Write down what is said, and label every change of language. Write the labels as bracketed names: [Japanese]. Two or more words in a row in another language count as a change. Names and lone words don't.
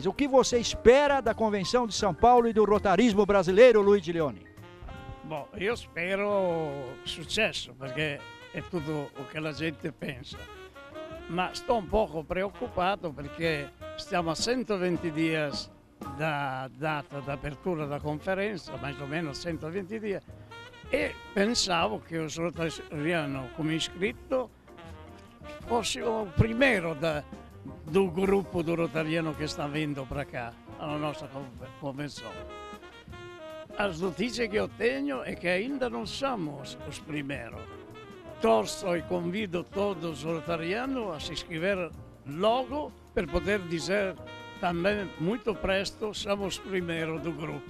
[Portuguese] O que você espera da Convenção de São Paulo e do rotarismo brasileiro, Luigi Leone? Bom, eu espero sucesso, porque é tudo o que a gente pensa. Mas estou um pouco preocupado porque [Italian] stiamo a 120 dias da data da apertura da conferenza, [Portuguese] mais ou menos 120 dias, [Italian] e pensavo che [Portuguese] os rotarianos [Italian] come iscritto fosse [Portuguese] o primeiro do grupo do rotariano que está vindo para cá, [Italian] alla nostra convenção. [Portuguese] As notícias que eu tenho é que ainda não somos os primeiros. torço e convido todos os rotarianos a se inscrever logo para poder dizer também muito presto somos primeiro do grupo.